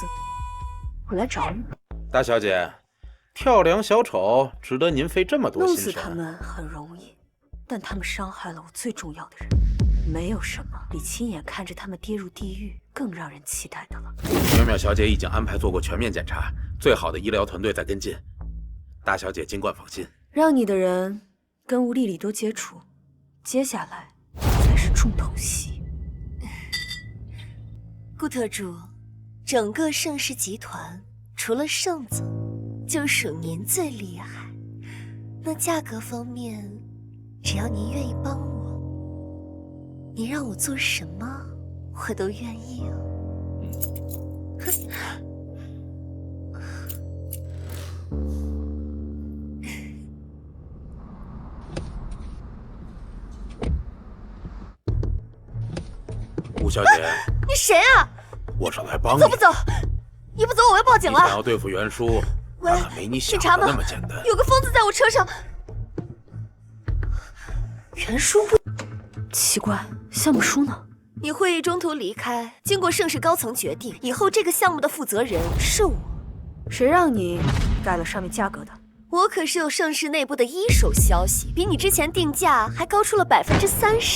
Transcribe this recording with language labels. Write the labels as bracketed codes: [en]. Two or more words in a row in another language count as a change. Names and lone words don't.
[zh] 我來找你。大小姐，跳梁小丑值得您費這麼多心神？弄死他們很容易，但他們傷害了我最重要的人。沒有什麼比親眼看着他們跌入地獄更讓人期待的了。淼淼小姐已經安排做過全面檢查，最好的醫療團隊在跟進。大小姐儘管放心。讓你的人跟吳麗麗都接觸，接下來才是重頭戲。顧特助，整個盛世集團除了盛總，就屬您最厲害。那價格方面，只要您願意幫我，你讓我做什麼，我都願意哦。吴小姐，你誰啊？我是来帮你。走不走？一不走我要報警了。你想要對付袁叔，那可没你想的那麼簡單。有個瘋子在我車上。袁叔不奇怪，項目書呢？你會議中途離開，經過盛世高層決定，以後這個項目的負責人是我。誰讓你改了上面價格的？我可是有盛世內部的一手消息，比你之前定價還高出了30%。